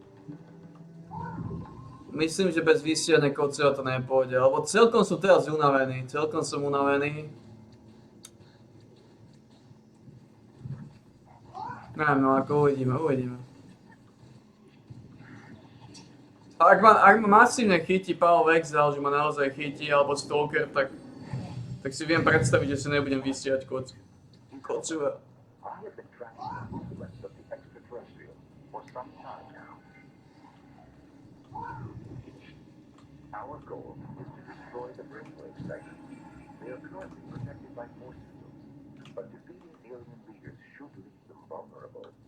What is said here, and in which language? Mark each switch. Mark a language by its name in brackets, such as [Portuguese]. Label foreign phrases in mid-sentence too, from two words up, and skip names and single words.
[Slovak] Myslím, že bez vysiania kocúho to nepôjde, lebo celkom som teraz unavený, Neviem, no ako uvidíme. Ak ma masívne chytí Path of Exile, že ma naozaj chytí, alebo Stalker, tak si viem predstaviť, že si nebudem vysiať kocúho. [English] Our goal is to destroy the Brainwave segment. They are currently protected by force fields, but defeating alien leaders should leave them vulnerable.